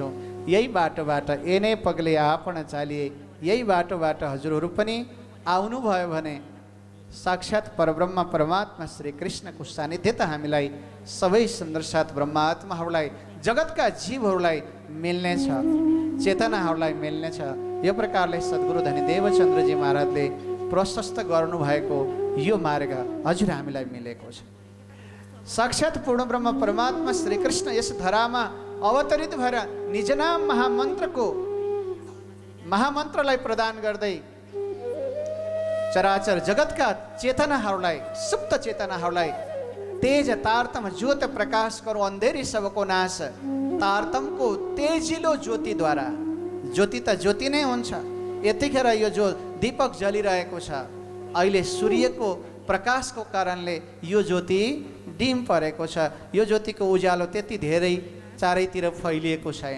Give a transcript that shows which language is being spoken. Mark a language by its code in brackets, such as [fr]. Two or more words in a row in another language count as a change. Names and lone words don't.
[ne] यही बाटोबाट [gu] એને પગલે આપણ ચાલીએ, [ne] यही बाटोबाट हजुरहरू पनि आउनुभयो भने साक्षात् परब्रह्म परमात्मा श्री कृष्णको सानिध्यता हामीलाई सबै सुन्दर साथ ब्रह्मात्माहरूलाई, जगतका जीवहरूलाई मिल्नेछ, चेतनाहरूलाई मिल्नेछ। यो प्रकारले सद्गुरु धनी देवचन्द्रजी महाराजले प्रशस्त गर्नुभएको यो मार्ग हजुर हामीलाई मिलेको छ। साक्षात् पूर्ण ब्रह्म परमात्मा श्री कृष्ण यस धरामा अवतरित भएर निज नाम महामन्त्रलाई प्रदान गर्दै चराचर जगतका चेतनाहरूलाई, सुप्त चेतनाहरूलाई [hi] तेज तारतम ज्योत प्रकाश करो अन्धेरी सबको नाश। [ne] तारतमको तेजिलो ज्योतिद्वारा, ज्योति त ज्योति नै हुन्छ, यतिखेर यो जो दीपक जलिरहेको छ अहिले सूर्यको प्रकाशको कारणले यो ज्योति डिम परेको छ। यो ज्योतिको उज्यालो त्यति धेरै चारैतिर फैलिएको छैन।